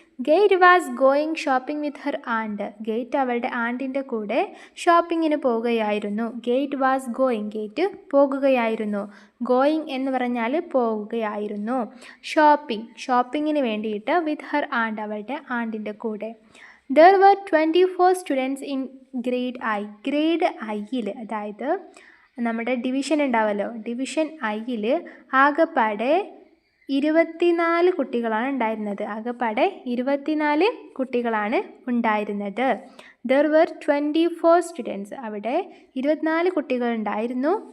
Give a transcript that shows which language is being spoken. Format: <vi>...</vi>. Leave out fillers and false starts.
<en>Kate was going shopping with her aunt.</en> <ml>Gate അവളുടെ ആൻറ്റിൻ്റെ കൂടെ ഷോപ്പിങ്ങിന് പോകുകയായിരുന്നു.</ml> <en>Kate was going,</en> <ml>ഗേറ്റ് പോകുകയായിരുന്നു. ഗോയിങ് എന്ന് പറഞ്ഞാൽ പോകുകയായിരുന്നു. ഷോപ്പിങ്ങിന് വേണ്ടിയിട്ട്,</ml> <en>with her aunt,</en> <ml>അവളുടെ ആൻറ്റിൻ്റെ കൂടെ.</ml> <en>There were 24 students in grade I.</en> <ml>Grade ഐയിൽ, അതായത് നമ്മുടെ ഡിവിഷൻ ഉണ്ടാവുമല്ലോ, ഡിവിഷൻ ഐയിൽ ആകെപ്പാടെ 24 കുട്ടികളാണ് ഉണ്ടായിരുന്നത്. ആകെപ്പാടെ 24 കുട്ടികളാണ് ഉണ്ടായിരുന്നത്.</ml> <en>There were 24 students.</en> <ml>അവിടെ 24 കുട്ടികൾ ഉണ്ടായിരുന്നു.</ml>